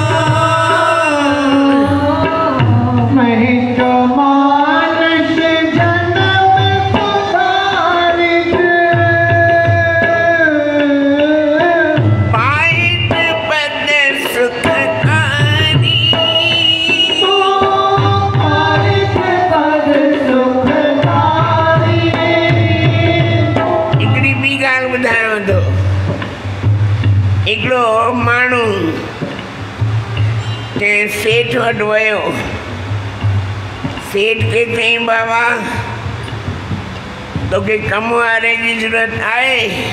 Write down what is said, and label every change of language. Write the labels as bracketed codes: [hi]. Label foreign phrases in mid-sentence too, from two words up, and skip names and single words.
[sd] मैं जो मानुष जन्म सुधारिद। पाइत पद सुखकारी, पाइत पद सुखकारी। हिकिड़ी ॿी ॻाल्हि ॿुधायांव थो। हिकिड़ो माण्हू कंहिं सेठ वटि वियो, सेठ खे चईं बाबा तोखे कम वारे जी ज़रूरत आहे?